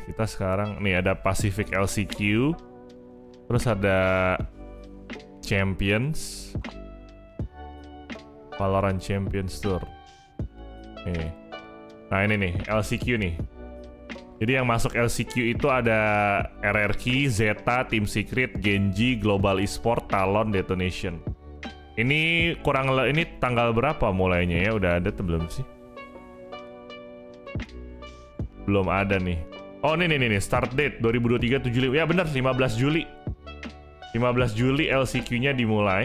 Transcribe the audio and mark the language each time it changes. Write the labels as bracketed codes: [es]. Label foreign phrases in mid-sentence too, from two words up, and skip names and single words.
[id] Kita sekarang nih ada Pacific LCQ, terus ada Champions, Valorant Champions Tour. Nih. Nah ini nih LCQ nih. Jadi yang masuk LCQ itu ada RRQ, Zeta, Team Secret, Genji, Global Esport, Talon, Detonation. Ini ini tanggal berapa mulainya ya? Udah ada atau belum sih? Belum ada nih. Oh nih [en] start date [id] 2023 7 Juli. Ya benar 15 Juli. 15 Juli LCQ-nya dimulai.